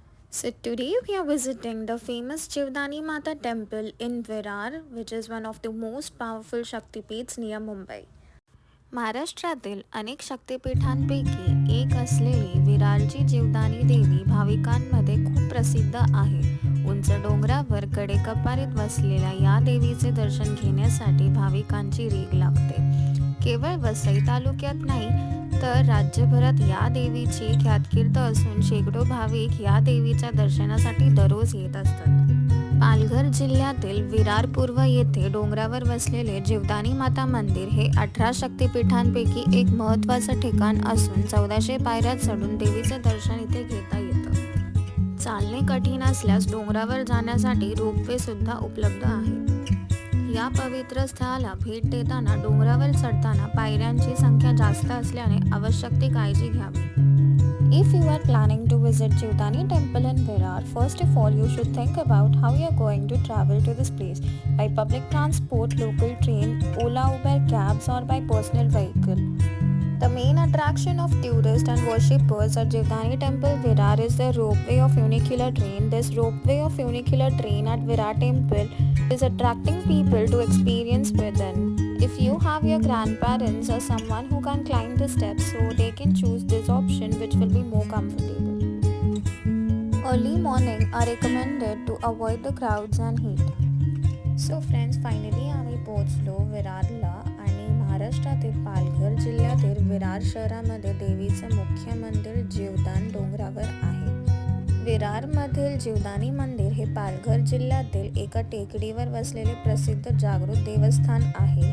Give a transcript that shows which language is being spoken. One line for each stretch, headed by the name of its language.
English: So today we are visiting the famous Jivdani Mata temple in Virar, which is one of the most powerful Shaktipeeths near Mumbai.
Marathi: महाराष्ट्रातील अनेक शक्तिपीठांपैकी एक असलेली विरारची जीवदानी देवी भाविकांमध्ये खूप प्रसिद्ध आहे. उंच डोंगरावर कडेकपारीत बसलेल्या या देवीचे दर्शन घेण्यासाठी भाविकांची रीघ लागते. केवळ वसई तालुक्यात नाही तर राज्यभरात या देवीची ख्यातकीर्त असून शेकडो भाविक या देवीच्या दर्शनासाठी दररोज येत असतात. पालघर जिल्ह्यातील विरार पूर्व येथे डोंगरावर बसलेले जीवदानी माता मंदिर हे 18 शक्तिपीठांपैकी एक महत्त्वाचं ठिकाण असून 1400 पायऱ्या चढून देवीचे दर्शन इथे घेता येतं. चालणे कठीण असल्यास डोंगरावर जाण्यासाठी रोपवे सुद्धा उपलब्ध आहे. या पवित्र स्थळाला भेट देताना डोंगरावर चढताना पायऱ्यांची संख्या जास्त असल्याने आवश्यक ती काळजी घ्यावी.
English: If you are planning to visit Jivdani temple in Virar, first of all you should think about how you are going to travel to this place, by public transport, local train, Ola Uber cabs or by personal vehicle. The main attraction of tourists and worshippers at Jivdani temple Virar is the ropeway of funicular train. This ropeway of funicular train at Virar temple is attracting people to experience within. If you have your grandparents or someone who can climb the steps, so they can choose this option which will be more comfortable. Early morning are recommended to avoid the crowds and heat. So friends, finally
Marathi: आम्ही पोहोचलो विरारला आणि महाराष्ट्रातील पालघर जिल्ह्यातील विरार शहरामध्ये देवीचे मुख्य मंदिर जीवदान डोंगरावर आहे. विरारमधील जीवदानी मंदिर हे पालघर जिल्ह्यातील एका टेकडीवर बसलेले प्रसिद्ध जागृत देवस्थान आहे.